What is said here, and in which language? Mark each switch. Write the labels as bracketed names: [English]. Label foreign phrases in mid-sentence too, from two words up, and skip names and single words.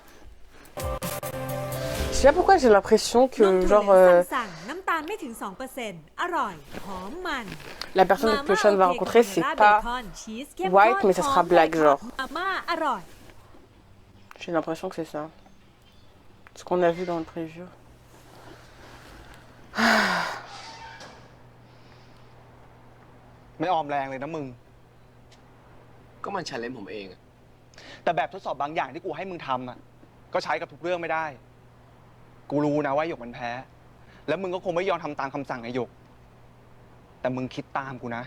[French] Je sais pas pourquoi j'ai l'impression que genre la personne que Sean va rencontrer c'est pas white mais ça sera black genre. J'ai l'impression que c'est ça. Ce qu'on a vu dans le preview. [Thai] ไม่ออมแรงเลยนะมึง ก็มัน challenge ผมเองอะ แต่แบบทดสอบบางอย่างที่กูให้มึงทำอ่ะ ก็ใช้กับทุกเรื่องไม่ได้ กูรู้นะว่าหยกมันแพ้ แล้วมึงก็คงไม่ยอมทำตามคำสั่งไอ้หยก แต่มึงคิดตามกูนะ